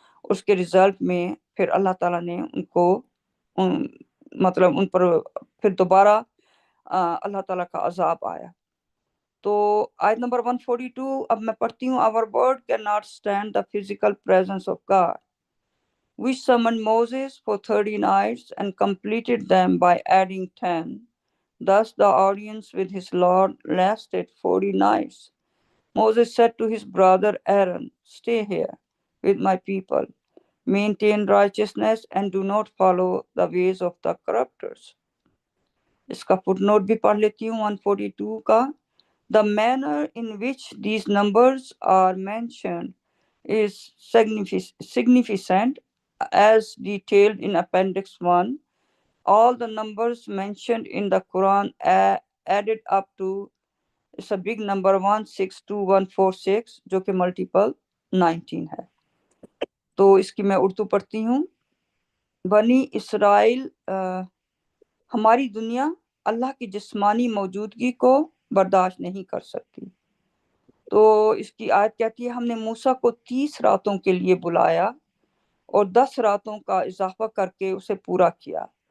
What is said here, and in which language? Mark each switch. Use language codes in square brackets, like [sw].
[ur] اس کے رزلٹ میں پھر اللہ تعالیٰ نے ان کو مطلب ان پر پھر دوبارہ اللہ تعالیٰ کا عذاب آیا. تو آیت نمبر 142 اب میں پڑھتی ہوں. [en] Our word cannot stand the physical presence of God. We summoned Moses for 30 nights and completed them by adding 10. Thus the audience with his Lord lasted 40 nights. Moses said to his brother Aaron, "Stay here with my people. Maintain righteousness and do not follow the ways of the corruptors." [ur] اس کا fit note بھی پڑھ لیتی ہوں 142 کا. [en] The manner in which these numbers are mentioned is significant as detailed in Appendix 1. All the numbers mentioned in the Quran added up to it's a big number 162146 [ur] جو کہ multiple 19 ہے. تو اس کی میں اردو پڑھتی ہوں. بنی اسرائیل ہماری دنیا اللہ کی جسمانی موجودگی کو برداشت نہیں کر سکتی. تو اس کی آیت کہتی ہے ہم نے موسیٰ کو 30 راتوں کے لیے بلایا اور 10 راتوں کا اضافہ کر کے اسے پورا کیا.